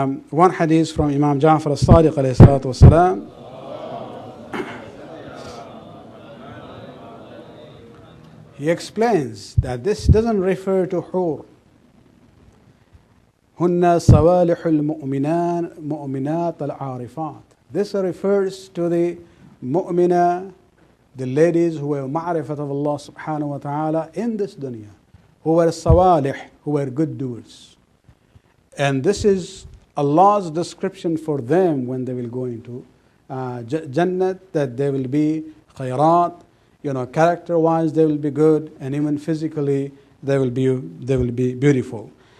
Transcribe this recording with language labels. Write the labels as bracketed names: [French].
[English] One hadith from Imam Ja'far al-Sadiq alayhi salatu wasalam. He explains that this doesn't refer to hur. [Arabic] هن صوالح المؤمنات العارفات. [English] This refers to the mu'mina, the ladies who were ma'rifat of Allah subhanahu wa ta'ala in this dunya, who were sawalih, who were good doers. And this is Allah's description for them when they will go into Jannat, that they will be khayrat, character-wise they will be good, and even physically they will be beautiful.